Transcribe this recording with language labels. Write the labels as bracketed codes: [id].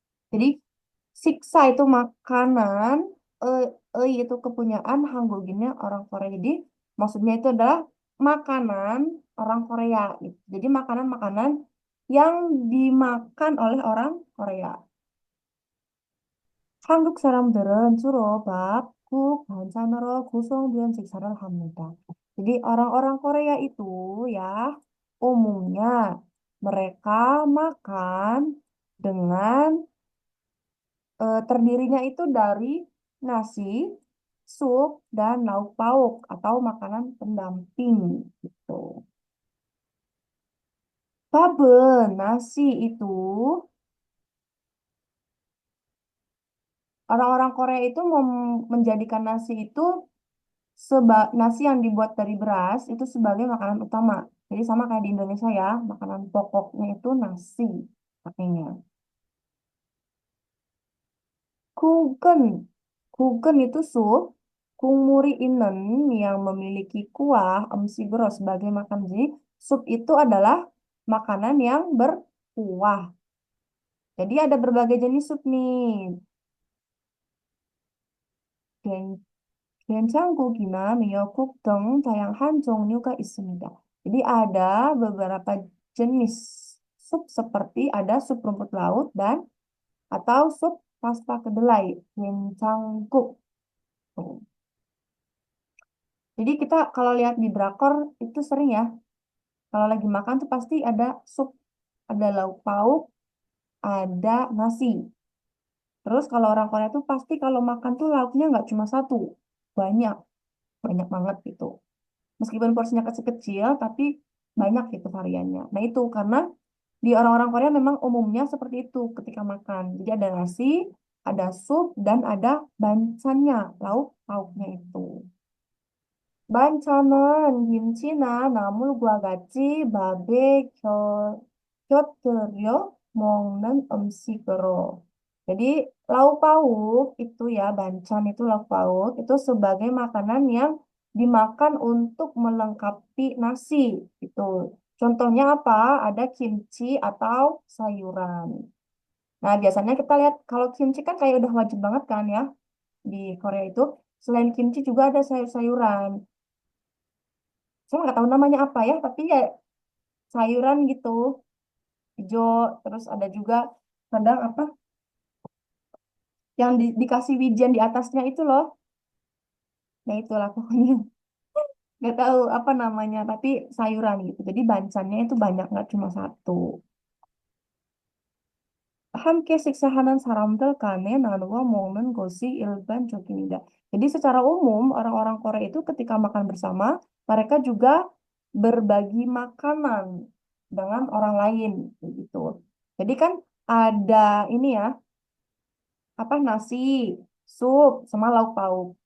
[id] Jadi siksa itu makanan, itu kepunyaan, hanggoginnya orang Korea. Jadi maksudnya itu adalah makanan orang Korea. Gitu. Jadi makanan-makanan yang dimakan oleh orang Korea. [ko] 한국 사람들은 주로 밥, 국, 반찬으로 구성된 식사를 합니다. [id] Jadi orang-orang Korea itu ya umumnya mereka makan dengan terdirinya itu dari nasi, sup dan lauk pauk atau makanan pendamping gitu. Bab은 nasi itu orang-orang Korea itu menjadikan nasi itu nasi yang dibuat dari beras itu sebagai makanan utama. Jadi sama kayak di Indonesia ya, makanan pokoknya itu nasi pakainya. Kugen. Kugen itu sup. Kungmuri inen yang memiliki kuah emsiguro sebagai makan. Jadi sup itu adalah makanan yang berkuah. Jadi ada berbagai jenis sup nih. [ko] 된- 된장국이나 미역국 등 다양한 종류가 있습니다. [id] Jadi ada beberapa jenis sup seperti ada sup rumput laut dan atau sup pasta kedelai, 된장국. Tuh. Jadi kita kalau lihat di drakor itu sering ya, kalau lagi makan tuh pasti ada sup, ada lauk pauk, ada nasi. Terus kalau orang Korea tuh pasti kalau makan tuh lauknya nggak cuma satu, banyak, banyak banget gitu. Meskipun porsinya kecil-kecil, tapi banyak gitu variannya. Nah itu karena di orang-orang Korea memang umumnya seperti itu ketika makan. Jadi ada nasi, ada sup, dan ada bancannya, lauk pauknya itu. [ko] 반찬은 김치나 나물과 같이 밥에 곁들여 먹는 음식으로. [id] Jadi lauk pauk itu ya, bancan itu lauk pauk itu sebagai makanan yang dimakan untuk melengkapi nasi itu. Contohnya apa? Ada kimchi atau sayuran. Nah, biasanya kita lihat kalau kimchi kan kayak udah wajib banget kan ya di Korea itu. Selain kimchi juga ada sayur-sayuran. Saya nggak tahu namanya apa ya, tapi ya sayuran gitu, hijau, terus ada juga kadang apa yang dikasih wijen di atasnya itu loh. Nah itulah pokoknya nggak tahu apa namanya, tapi sayuran gitu. Jadi bancannya itu banyak, nggak cuma satu. [ko] 함께 식사하는 사람들 간에 나누어 먹는 것이 일반적입니다. [id] Jadi secara umum orang-orang Korea itu ketika makan bersama, mereka juga berbagi makanan dengan orang lain gitu. Jadi kan ada ini ya, apa nasi, sup, sama lauk pauk.